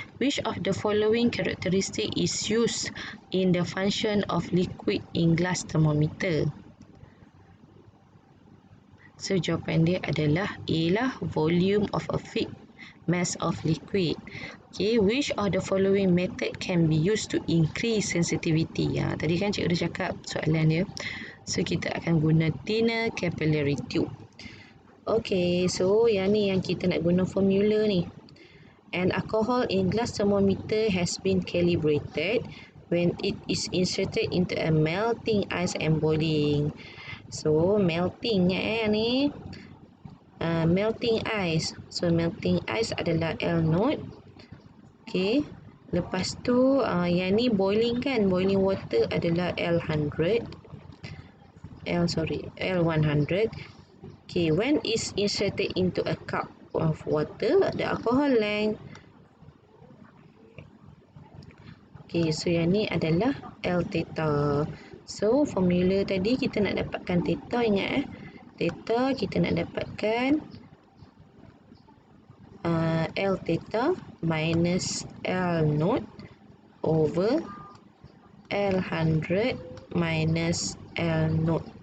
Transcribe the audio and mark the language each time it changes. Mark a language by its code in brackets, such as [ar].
[en] Which of the following characteristic is used in the function of liquid in glass thermometer? [ms] So, jawapan dia adalah A lah, [en] volume of a fixed mass of liquid. Okay, which of the following method can be used to increase sensitivity? [ms] Tadi kan cikgu dah cakap soalan dia. So, kita akan guna [en] thinner capillary tube. Okay, so [ms] yang ni yang kita nak guna formula ni. [en] An alcohol in glass thermometer has been calibrated when it is inserted into a melting ice and boiling. So, melting ni. Melting ice. [ms] So, melting ice adalah L0. Okay. Lepas tu, yang ni boiling kan. Boiling water adalah L100. L100. Okay. [en] When is inserted into a cup of water, the alcohol length. Okay. [ms] So, yang ni adalah L theta. So, formula tadi kita nak dapatkan theta. Ingat theta kita nak dapatkan L theta minus L0 over L100 minus L0.